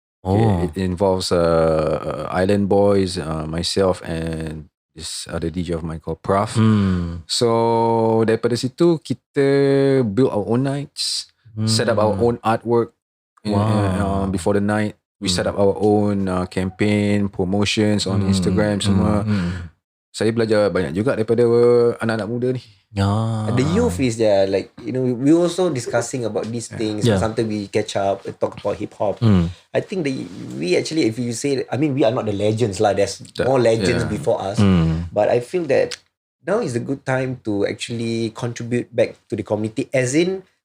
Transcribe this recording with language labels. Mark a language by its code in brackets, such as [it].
[en] It involves Island Boys, myself and this other DJ of mine called Prof. So [ms] daripada situ kita [en] build our own nights. Set up our own artwork before the night. We set up our own campaign, promotions on Instagram semua. [ms] Saya belajar banyak juga daripada anak-anak muda ni. [en] The youth is like, we also discussing about these things. Sometimes we catch up and talk about hip hop. I think we actually, if you say, we are not the legends lah. There's more legends before us. But I feel that now is a good time to actually contribute back to the community, as in